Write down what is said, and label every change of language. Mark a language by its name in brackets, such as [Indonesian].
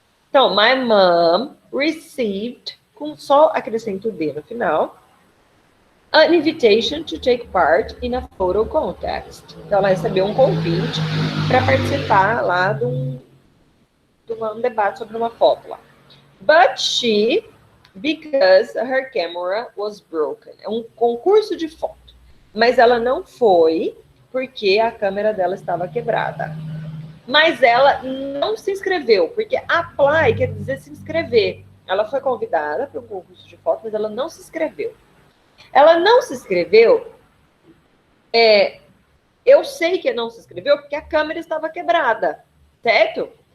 [English] Então, my mom received, [Portuguese] com só acrescento o D no final, [English] an invitation to take part in a photo contest. [Portuguese] Então, ela recebeu um convite para participar lá de um debate sobre uma foto lá. [English] But she, because her camera was broken. [Portuguese] É um concurso de foto. Mas ela não foi porque a câmera dela estava quebrada. Mas ela não se inscreveu, porque apply quer dizer se inscrever. ela foi convidada para um concurso de foto, mas ela não se inscreveu. Ela não se inscreveu, eu sei que não se inscreveu porque a câmera estava quebrada, certo?